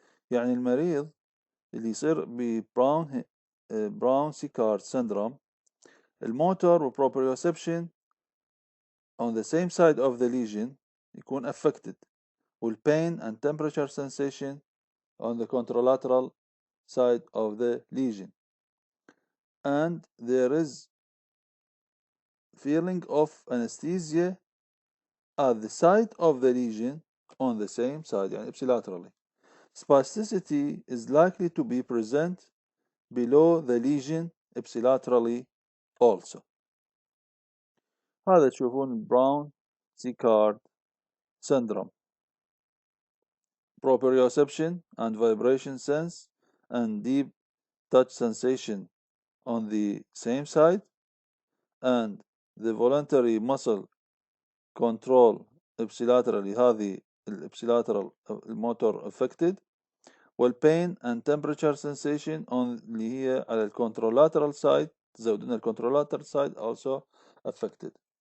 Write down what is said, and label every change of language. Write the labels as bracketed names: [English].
[Arabic] يعني المريض اللي يصير براون سيكارد [English] syndrome [Arabic] الموتور والبروبريوسبشن [English] on the same side of the lesion [Arabic] يكون [English] affected والpain and temperature sensation on the contralateral side of the lesion, and there is feeling of anesthesia at the side of the lesion on the same side [Arabic] يعني [English] ipsilaterally. Spasticity is likely to be present below the lesion ipsilaterally also. [Arabic] هذا تشوفون براون سيكارد syndrome. [English] Proprioception and vibration sense and deep touch sensation on the same side, and the voluntary muscle control ipsilaterally [Arabic] هذه الابسيلاترال الموتور [English] affected, والpain and temperature sensation on [Arabic] اللي هي على الكونترولاترال [English] side [Arabic] تزودون الكونترولاترال [English] side also affected.